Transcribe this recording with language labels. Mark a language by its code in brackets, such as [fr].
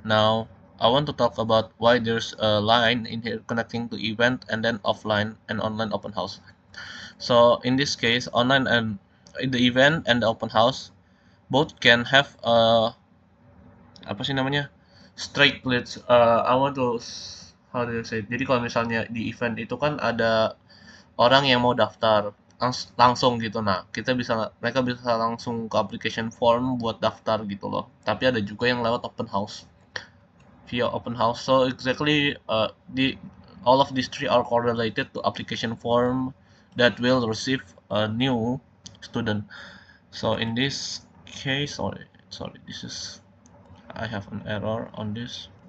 [en] Now I want to talk about why there's a line in here connecting to event and then offline and online open house. So in this case, online and in the event and the open house both can have [id] apa sih namanya, [en] straight leads. I want to how do you say, [id] jadi kalau misalnya di event itu kan ada orang yang mau daftar langsung gitu, nah kita bisa, mereka bisa langsung ke application form buat daftar gitu loh, tapi ada juga yang lewat open house, [en] via open house. So exactly, the all of these three are correlated to application form that will receive a new student. So in this case, sorry, this is, I have an error on this.